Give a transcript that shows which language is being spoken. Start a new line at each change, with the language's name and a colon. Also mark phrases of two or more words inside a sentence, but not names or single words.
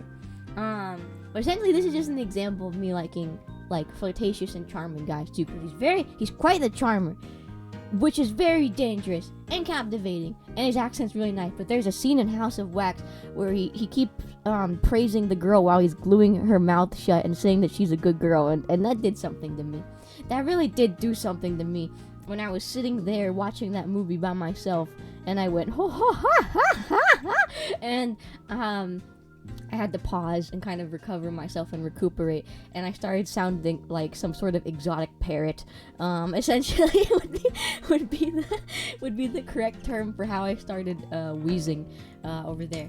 English: But essentially, this is just an example of me liking, like, flirtatious and charming guys too, because he's quite the charmer, which is very dangerous and captivating, and his accent's really nice. But there's a scene in House of Wax where he keeps praising the girl while he's gluing her mouth shut and saying that she's a good girl, and that did something to me. That really did do something to me when I was sitting there watching that movie by myself, and I went, ho ho ha ha ha ha, and I had to pause and kind of recover myself and recuperate, and I started sounding like some sort of exotic parrot. Essentially, would be the correct term for how I started wheezing over there.